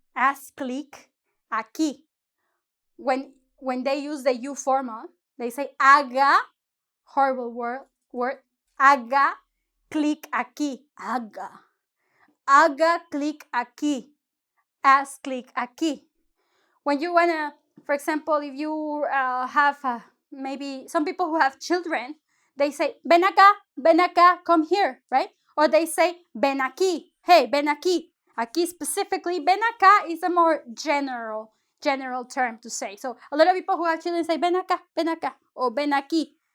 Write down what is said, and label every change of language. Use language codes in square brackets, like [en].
[es] As clic aquí. [en] When they use the you formal, they say haga, horrible word, [es] haga clic aquí. Haga clic aquí. As clic aquí. [en] When you wanna, for example, if you have maybe some people who have children, they say [es] ven acá, [en] come here, right? Or they say [es] ven aquí, [en] hey, ven aquí. Aquí specifically, [es] ven acá [en] is a more general term to say. So a lot of people who have children say [es] ven acá, [en] or [es] ven aquí.